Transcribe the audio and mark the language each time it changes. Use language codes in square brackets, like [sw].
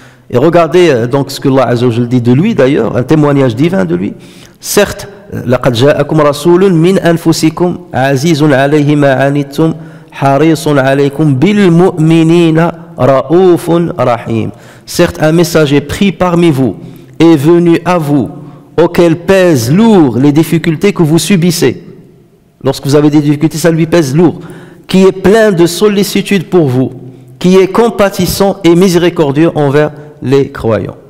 [fr] Et regardez donc ce que Allah Azza wa Jalla dit de lui d'ailleurs, un témoignage divin de lui. [ar] Certes, لقد جاءكم رسول من أنفسكم عزيز عليه ما عنتم حريص عليكم بالمؤمنين رؤوف رحيم. [fr] Certes, un messager pris parmi vous est venu à vous, auquel pèsent lourd les difficultés que vous subissez. Lorsque vous avez des difficultés, ça lui pèse lourd. Qui est plein de sollicitude pour vous, qui est compatissant et miséricordieux envers les croyants.